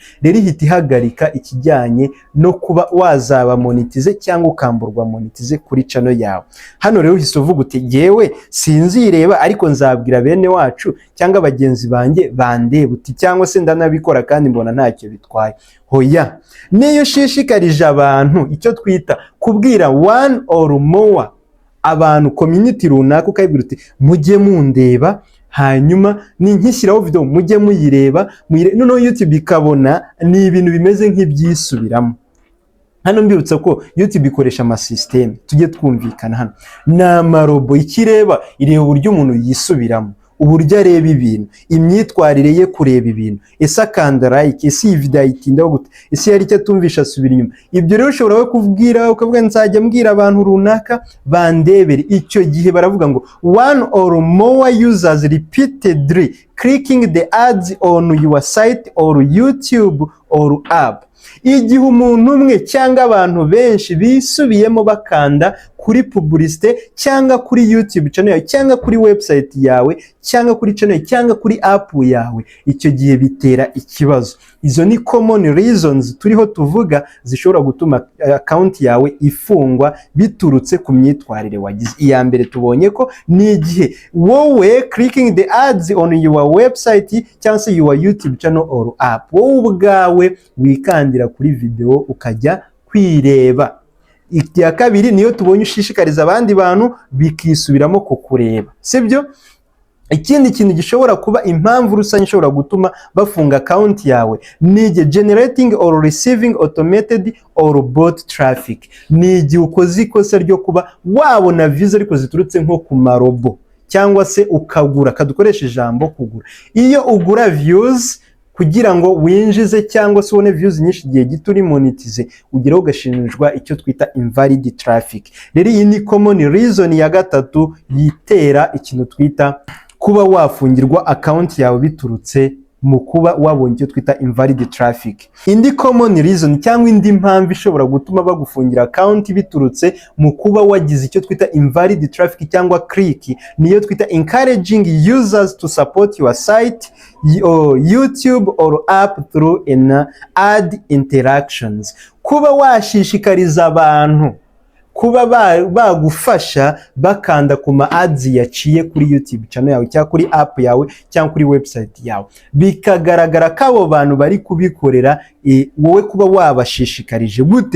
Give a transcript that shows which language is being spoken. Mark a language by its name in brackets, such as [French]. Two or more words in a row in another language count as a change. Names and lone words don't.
[Kinyarwanda] Rero ihita ihagarika ikijyanye no kuba wazaba monetize cyangwa ukamburwa monetize kuri channel yawe. Hano rero uhise uvuga uti yewe sinzireba ariko nzabwira bene wacu cyangwa bagenzi banjye bandeba uti, cyangwa se ndanabikora kandi mbona ntacyo bitwaye. Hoya, niyo shishikarije abantu icyo twita kubwira [English] one or more [Kinyarwanda] abantu community runaka, ukayibwira uti mujye mundeba, hanyuma ni nkishyiraho video mujye muyireba, noneho YouTube ikabona ni ibintu bimeze nk'ibyisubiramo. Hano mbibutsa ko YouTube ikoresha amasystem, tujye twumvikana hano, na marobo ikireba ireba uburyo umuntu yisubiramo, uburyo areba ibintu, imyitwarire ye kureba ibintu, ese akanda like, ese iyi video ayitindaho gute, ese yari icyo atumvisha asubira inyuma. Ibyo rero ushobora kubwira ukavuga nzajya mbwira abantu runaka bandebere. Icyo gihe baravuga ngo [English] one or more users repeatedly clicking the ads on your site or YouTube or app. [Kinyarwanda] Igihe umuntu umwe cyangwa abantu benshi bisubiyemo bakanda kuri publicité cyangwa kuri YouTube channel yawe cyangwa kuri website yawe cyangwa kuri channel cyangwa kuri app yawe, icyo gihe bitera ikibazo. Izo ni [English] common reasons [Kinyarwanda] turiho tuvuga zishobora gutuma account yawe ifungwa biturutse ku myitwarire wagize. Iya mbere tubonye ko ni igihe wowe [English] clicking the ads on your website [Kinyarwanda] cyangwa se [English] your YouTube channel or app, [Kinyarwanda] wowe ubwawe wikandira kuri video ukajya kwireba. Iya kabiri niyo tubonye ushishikariza abandi bantu bikisubiramo kukureba, sibyo? Ikindi kintu gishobora kuba impamvu rusange ishobora gutuma bafunga account yawe ni [English] generating or receiving automated or bot traffic. [Kinyarwanda] Ni igihe ukoze ikosa ryo kuba wabona views ariko ziturutse nko ku marobo cyangwa se ukagura, kadukoresha ijambo kugura. Iyo ugura views kugira ngo winjize cyangwa se ubone views nyinshi igihe gito uri monetize, ugeraho ugashinjwa icyo twita [English] invalid traffic. [Kinyarwanda] Rero iyi ni [English] common reason [Kinyarwanda] ya gatatu yitera ikintu twita kuba wafungirwa account yawe biturutse mu kuba wabonye icyo twita [English] invalid traffic. [Kinyarwanda] Indi [English] common reason [Kinyarwanda] cyangwa indi mpamvu ishobora gutuma bagufungira account biturutse mu kuba wagize icyo twita [English] invalid traffic [Kinyarwanda] cyangwa click, niyo twita [English] encouraging users to support your site or YouTube or app through an ad interactions. [Kinyarwanda] Kuba washishikariza abantu kuba bagufasha bakanda ku ma ads yaciye kuri YouTube channel yawe cyangwa kuri app yawe cyangwa kuri website yawe, bikagaragara ko abo bantu bari kubikorera wowe kuba wabashishikarije gute.